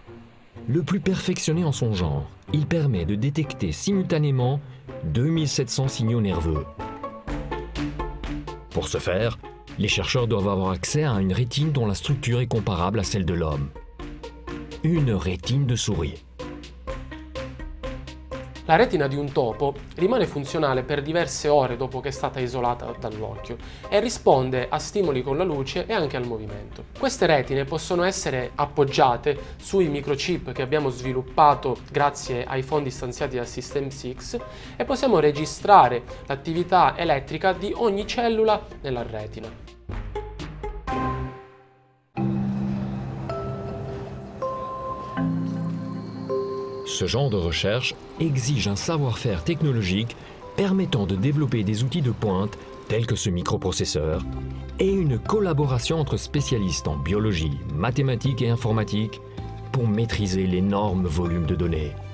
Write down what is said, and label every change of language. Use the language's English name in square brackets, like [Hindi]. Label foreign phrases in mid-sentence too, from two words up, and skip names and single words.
[French] Le plus perfectionné en son genre, il permet de détecter simultanément 2700 signaux nerveux. Pour ce faire, les chercheurs doivent avoir accès à une rétine dont la structure est comparable à celle de l'homme. Une rétine de souris. [Italian] La retina di un topo rimane funzionale per diverse ore dopo che è stata isolata dall'occhio e risponde a stimoli con la luce e anche al movimento. Queste retine possono essere appoggiate sui microchip che abbiamo sviluppato grazie ai fondi stanziati dal System 6 e possiamo registrare l'attività elettrica di ogni cellula nella retina. [French] Ce genre de recherche exige un savoir-faire technologique permettant de développer des outils de pointe tels que ce microprocesseur et une collaboration entre spécialistes en biologie, mathématiques et informatique pour maîtriser l'énorme volume de données.